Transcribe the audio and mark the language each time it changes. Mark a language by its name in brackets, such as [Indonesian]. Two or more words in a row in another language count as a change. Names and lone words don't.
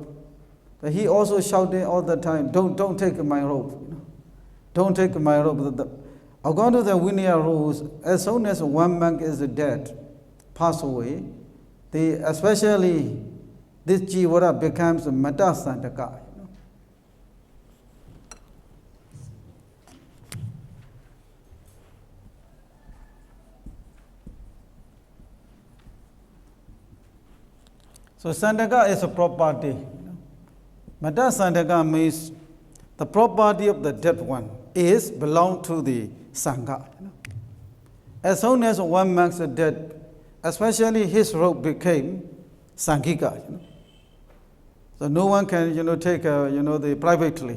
[English] But he also shouted all the time, don't take my rope. Don't take my rope. According to the Vinaya rules, as soon as one monk is dead, pass away, especially this jivara becomes a [Pali] metta sandaka. [English] So sandaka is a property. [Pali] Metta sandaka [English] means the property of the dead one is belong to the sangha. As soon as one monk is dead, especially his robe became sangika. So no one can take the privately.